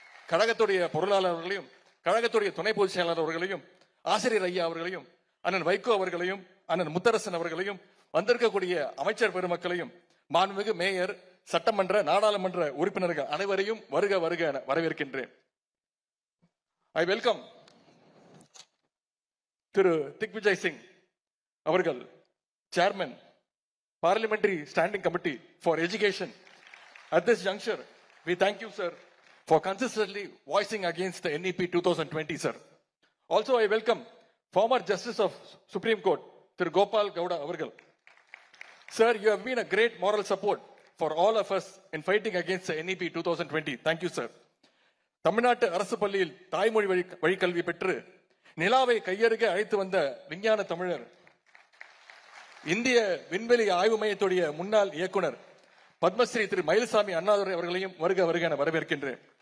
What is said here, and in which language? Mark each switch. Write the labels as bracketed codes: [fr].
[ta] கழகத்துடைய பொருளாளர் அவர்களையும், கழகத்துடைய துணை பொதுச் செயலாளர் அவர்களையும், ஆசிரியர் ஐயா அவர்களையும், அண்ணன் வைகோ அவர்களையும், அண்ணன் முத்தரசன் அவர்களையும், வந்திருக்கக்கூடிய அமைச்சர் பெருமக்களையும், மாண்புமிகு மேயர், சட்டமன்ற, நாடாளுமன்ற உறுப்பினர்கள் அனைவரையும் வருக வருக என வரவேற்கின்றேன். [en] I welcome Thiru Digvijay Singh அவர்கள், chairman, Parliamentary Standing Committee for Education. At this juncture, we thank you, sir, for consistently voicing against the NEP 2020, sir. Also, I welcome former Justice of Supreme Court, Thiru Gopal Gowda avargal. Sir, you have been a great moral support for all of us in fighting against the NEP 2020. Thank you, sir. [ta] தமிழ்நாட்டு அரசு பள்ளியில் தாய்மொழி வழிக்கல்வி பெற்று நிலாவை கையருக அழைத்து வந்த விஞ்ஞான தமிழர், இந்திய விண்வெளி ஆய்வு மையத்துடைய முன்னாள் இயக்குனர் பத்மஸ்ரீ திரு மயில்சாமி அண்ணாதுரை அவர்களையும் வருக வருக என வரவேற்கின்றேன்.